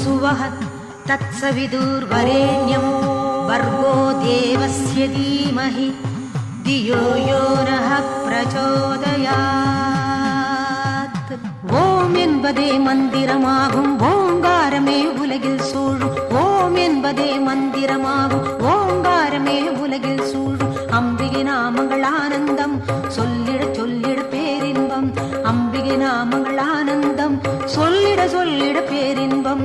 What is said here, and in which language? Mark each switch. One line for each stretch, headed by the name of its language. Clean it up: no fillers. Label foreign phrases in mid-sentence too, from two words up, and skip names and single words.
Sanskrit: वः तत्सविदुर्वरेण्यं भर्गो देवस्य धीमहि धियो यो नः प्रचोदयात्.
Tamil: ஓம் என்பதே மந்திரமாகும் ஓங்காரமே உலகில் சூழும். ஓம் என்பதே மந்திரமாகும் ஓங்காரமே உலகில் சூழும். அம்பிகை நாமங்கள் ஆனந்தம் சொல்லிட சொல்லிட பேரின்பம். அம்பிகை நாமங்கள் ஆனந்தம் சொல்லிட சொல்லிட பேரின்பம்.